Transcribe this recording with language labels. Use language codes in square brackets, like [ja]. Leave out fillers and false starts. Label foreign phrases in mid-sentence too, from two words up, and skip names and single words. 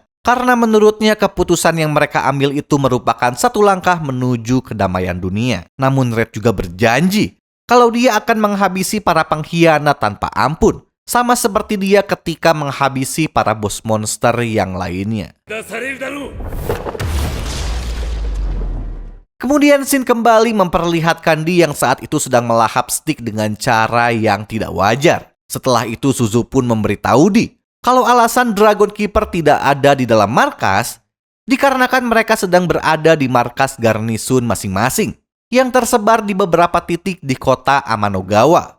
[id] Karena menurutnya keputusan yang mereka ambil itu merupakan satu langkah menuju kedamaian dunia. Namun Red juga berjanji kalau dia akan menghabisi para pengkhianat tanpa ampun. Sama seperti dia ketika menghabisi para bos monster yang lainnya. [ja] 出されるだろう。 [id] Kemudian Shin kembali memperlihatkan Di yang saat itu sedang melahap stick dengan cara yang tidak wajar. Setelah itu Suzu pun memberitahu Di kalau alasan Dragon Keeper tidak ada di dalam markas dikarenakan mereka sedang berada di markas garnisun masing-masing yang tersebar di beberapa titik di kota Amanogawa.